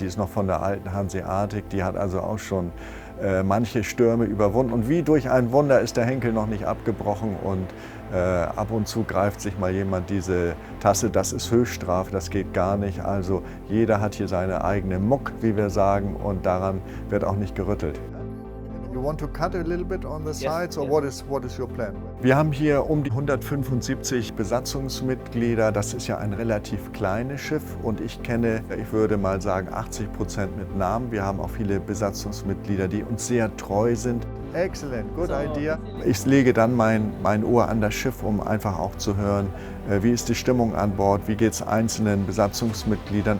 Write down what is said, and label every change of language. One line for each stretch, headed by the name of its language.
German: Die ist noch von der alten Hanseatic, die hat also auch schon manche Stürme überwunden. Und wie durch ein Wunder ist der Henkel noch nicht abgebrochen und ab und zu greift sich mal jemand diese Tasse. Das ist Höchststrafe, das geht gar nicht. Also jeder hat hier seine eigene Muck, wie wir sagen, und daran wird auch nicht gerüttelt.
English: You want to cut a little bit on the sides, or what is your plan?
German: Wir haben hier um die 175 Besatzungsmitglieder. Das ist ja ein relativ kleines Schiff und ich kenne, ich würde mal sagen, 80% mit Namen. Wir haben auch viele Besatzungsmitglieder, die uns sehr treu sind.
English: Excellent, good idea.
German: Ich lege dann mein Ohr an das Schiff, um einfach auch zu hören, wie ist die Stimmung an Bord, wie geht es einzelnen Besatzungsmitgliedern.